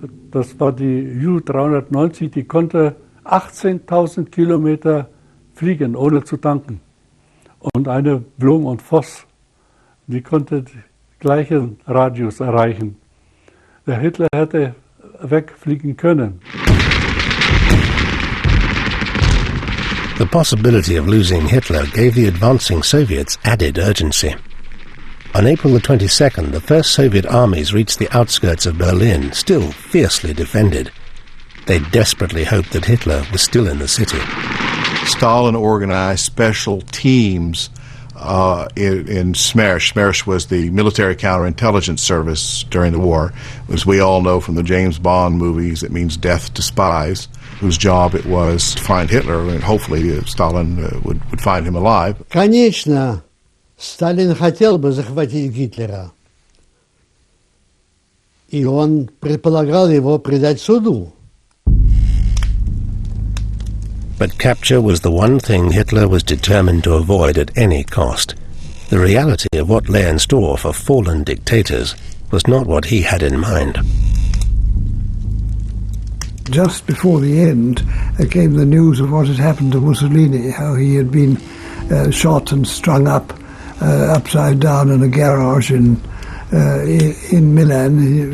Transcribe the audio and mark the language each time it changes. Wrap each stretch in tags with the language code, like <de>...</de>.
<de>Das war die Ju-390, die konnte 18.000 Kilometer fliegen, ohne zu tanken. Und eine Blum und Voss, die konnte den gleichen Radius erreichen. Der Hitler hätte wegfliegen können.</de> <en>The possibility of losing Hitler gave the advancing Soviets added urgency. On April the 22nd, the first Soviet armies reached the outskirts of Berlin, still fiercely defended. They desperately hoped that Hitler was still in the city. Stalin organized special teams in SMERSH. SMERSH was the military counterintelligence service during the war. As we all know from the James Bond movies, it means death to spies, whose job it was to find Hitler, and hopefully Stalin would find him alive.</en> <ru>Конечно, Сталин хотел бы захватить Гитлера, и он предполагал его предать суду.</ru> <en>But capture was the one thing Hitler was determined to avoid at any cost. The reality of what lay in store for fallen dictators was not what he had in mind. Just before the end came the news of what had happened to Mussolini, how he had been shot and strung up upside down in a garage in Milan.</en>